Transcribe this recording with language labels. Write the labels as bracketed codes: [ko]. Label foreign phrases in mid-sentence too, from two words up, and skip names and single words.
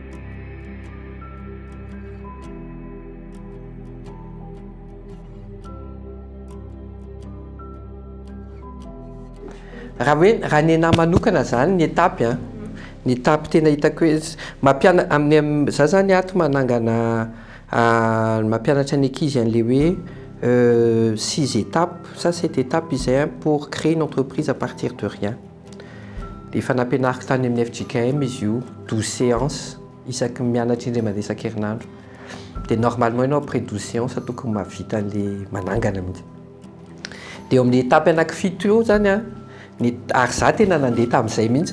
[mg] Raha ny anahy manokana zany ny étape ny étape tena hitako hoe amin'ny za zany ato manangana mampianatra ny ankizy an'ilay hoe [fr] 6 étapes ça 7 étapes [mg] izay [fr] pour créer une entreprise à partir de rien. [mg] Dia efa nampianariko tany amin'ny FJKM izy io 12 séances isaky mianatra indray mandeha isan-kerinandro. Dia normalement ianao [fr] après 12 séances [mg] tokony mahavita an'ilay manangana mihitsy. Dia eo amin'ny étape anankifito eo zany ary za tena nandeha tamin'izay mihitsy.